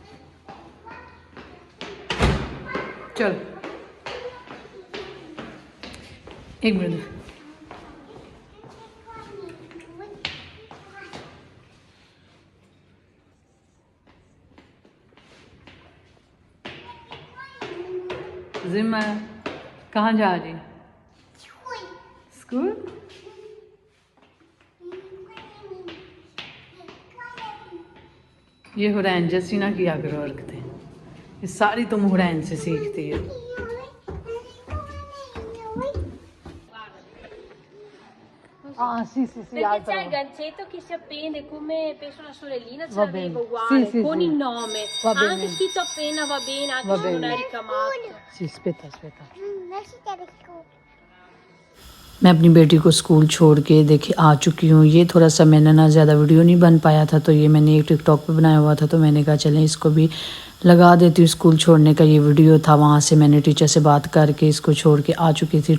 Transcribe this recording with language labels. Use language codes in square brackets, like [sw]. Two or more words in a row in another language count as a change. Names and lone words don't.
[ur] چل ایک منٹ ذمہ کہاں جا رہی؟ اسکول؟ یہ حرین جیسی نہ کیا کرو حرکتیں، یہ ساری تم حرین سے سیکھتی ہو۔ [it] Sì, Perché c'è il ganzetto che si appende come penso la sorellina ce l'aveva uguale, con il nome, anche scritto appena, va bene, anche se non è ricamato. Sì, aspetta. [ur] میں اپنی بیٹی کو اسکول چھوڑ کے دیکھے آ چکی ہوں۔ یہ تھوڑا سا میں نے زیادہ ویڈیو نہیں بن پایا تھا، تو یہ میں نے ایک ٹک ٹاک پہ بنایا ہوا تھا، تو میں نے کہا چلیں اس کو بھی لگا دیتی ہوں۔ اسکول چھوڑنے کا یہ ویڈیو تھا، وہاں سے میں نے ٹیچر سے بات کر کے اس کو چھوڑ کے آ چکی تھی۔